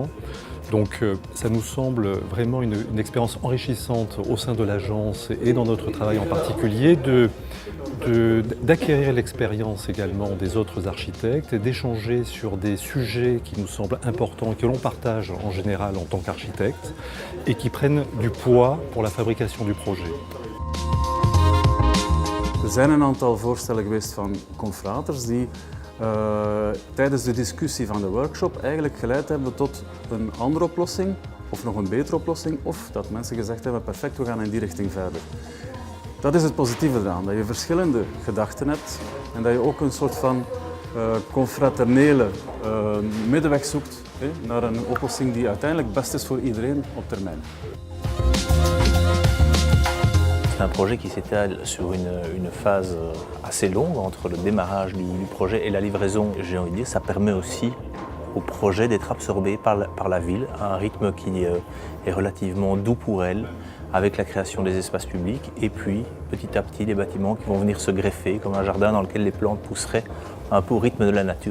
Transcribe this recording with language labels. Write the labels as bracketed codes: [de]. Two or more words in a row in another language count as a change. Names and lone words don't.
[fr] Donc ça nous semble vraiment une expérience enrichissante au sein de l'agence et dans notre travail en particulier d'acquérir l'expérience également des autres architectes et d'échanger sur des sujets qui nous semblent importants et que l'on partage en général en tant qu'architecte et qui prennent du poids pour la fabrication du projet. [nl] zijn een aantal voorstellen geweest van confraters die tijdens de discussie van de workshop eigenlijk geleid hebben tot een andere oplossing of nog een betere oplossing of dat mensen gezegd hebben perfect, we gaan in die richting verder. Dat is het positieve eraan, dat je verschillende gedachten hebt en dat je ook een soort van confraternele middenweg zoekt naar een oplossing die uiteindelijk best is voor iedereen op termijn. [fr] C'est un projet qui s'étale sur une phase assez longue entre le démarrage du projet et la livraison. J'ai envie de dire, ça permet aussi au projet d'être absorbé par la ville à un rythme qui est relativement doux pour elle, avec la création des espaces publics et puis petit à petit des bâtiments qui vont venir se greffer comme un jardin dans lequel les plantes pousseraient un peu au rythme de la nature.